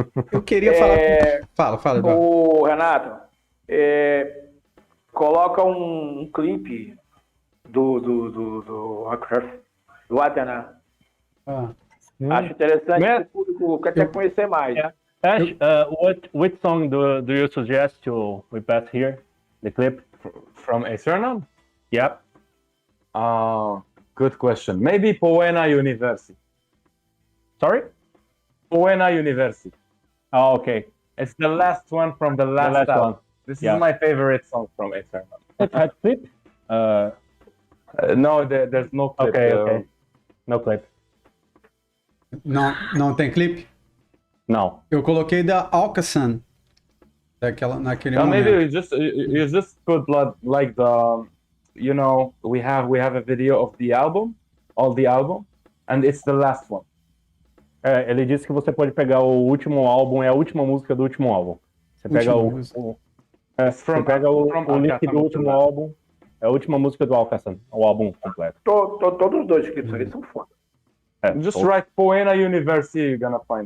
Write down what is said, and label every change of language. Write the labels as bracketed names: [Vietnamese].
[Portuguese] Eu queria falar... Fala, Eduardo. O Renato, coloca um clipe do ACHRAF, do Aeternam. Acho interessante que o público quer conhecer mais. [English] Ash, which song do you suggest we pass here? The clip From Aeternam? Yep. Good question. Maybe Poena University. Sorry? Poena University. Oh, okay. It's the last one from the last album. one. This is my favorite song from Aeternam. It had clip? No, there's no clip. Okay. No clip. [Portuguese] Não tem clipe? Não. Eu coloquei da Alcaçan. Naquele momento. [English] Maybe you just put like the, we have a video of the album, all the album, and it's the last one. [Portuguese] Ele disse que você pode pegar o último álbum, é a última música do último álbum. Você pega você pega o link do último álbum, é a última música do Alcaçan, o álbum completo. Todos os dois clipes aí são foda. [English] Just write Poena University, you're gonna find